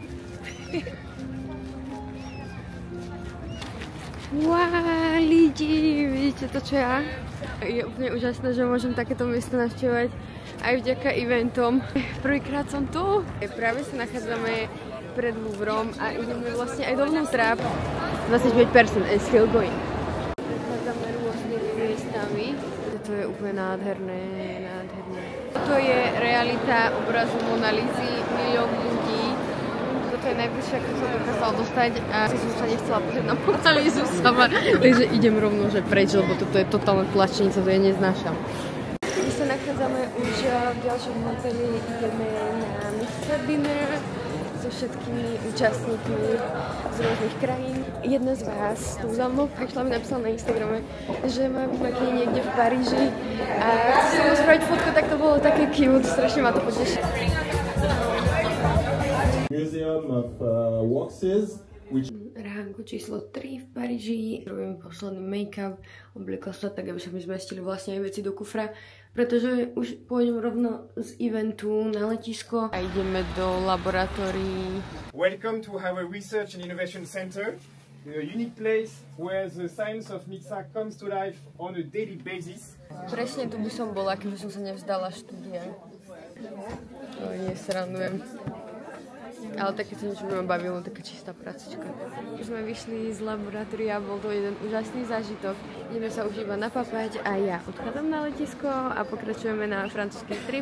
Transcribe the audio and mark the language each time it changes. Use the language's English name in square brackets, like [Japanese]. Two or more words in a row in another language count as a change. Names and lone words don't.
[Slovak] Wow, lidi, vidíte to, čo ja? Je úplne úžasné, že môžem takéto miesto navštevovať aj vďaka eventom. Prvýkrát som tu. Práve sa nachádzame pred Louvrom a ideme vlastne aj dovnútra. [English] 25% is still going. [Slovak] Nachádzame rôznymi miestami. To je úplne nádherné. Toto je realita obrazu Mona Lisy, milión ľudí. to je najbližšie, ako som dokázala dostať a si som sa nechcela pozrieť na Mona Lisu sama. Takže idem rovno, že preč, lebo toto je totálna tlačenica, to ja neznášam. My sa nachádzame už v ďalšom hoteli, ideme na Mixer Dinner so všetkými účastníkmi z rôznych krajín. Jedna z vás tu za mnou prišla, mi napísala na Instagrame, že má vymakne niekde v Paríži a chce sa mu spraviť fotku, tak to bolo také cute, strašne ma to poteší. [English] Museum of Waxes, which... [Slovak] Ránko číslo 3 v Paríži. Robím posledný make-up, obliekla sa tak, aby sa mi zmestili vlastne aj veci do kufra, pretože už pôjdem rovno z eventu na letisko a ideme do laboratórií. [English] Welcome to our Research and Innovation Center, a unique place where the science of Mixa comes to life on a daily basis. [Slovak] Presne tu by som bola, keby som sa nevzdala štúdia. To nie srandujem. Ale také to niečo by ma bavilo, taká čistá prácička. Už sme vyšli z laboratória, bol to jeden úžasný zážitok. Ideme sa už iba napapať a ja odchádzam na letisko a pokračujeme na francúzsky trip.